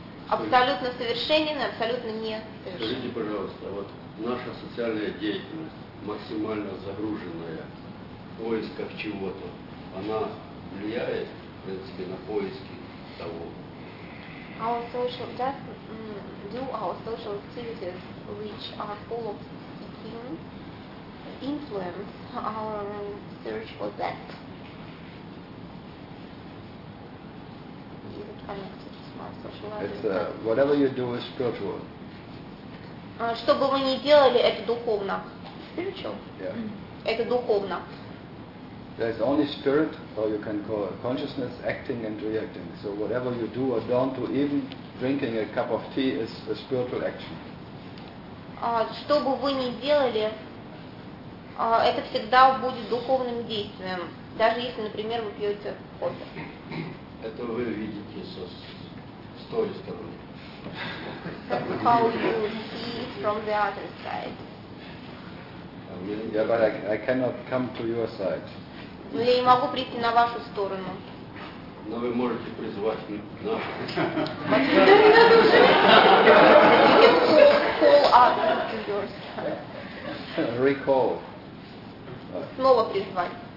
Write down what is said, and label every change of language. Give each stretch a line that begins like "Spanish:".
Russian: Абсолютно совершенен и абсолютно не совершенен. Скажите, пожалуйста, вот наша социальная деятельность, максимально загруженная, поисков чего-то, она влияет, в принципе, на поиски того?
English: Our social just do our social activities which are full of seeking influence our search for that. Is it connected to my social life? It's whatever you do is spiritual.
Russian: Что бы вы ни делали, это духовно.
English: Spiritual? Yeah.
Russian: Это духовно.
English: There's only spirit, or you can call it consciousness, acting and reacting. So whatever you do or don't do, even drinking a cup of tea is a spiritual action.
Russian: Что бы вы ни делали, это всегда будет духовным действием, даже если, например, вы пьете кофе. Это вы видите с той стороны.
English: That's how you see it from the other side. Yeah, but I cannot come to your side.
Russian: Но я не могу прийти на вашу сторону. Но вы можете призвать нас. Recall. снова призвать.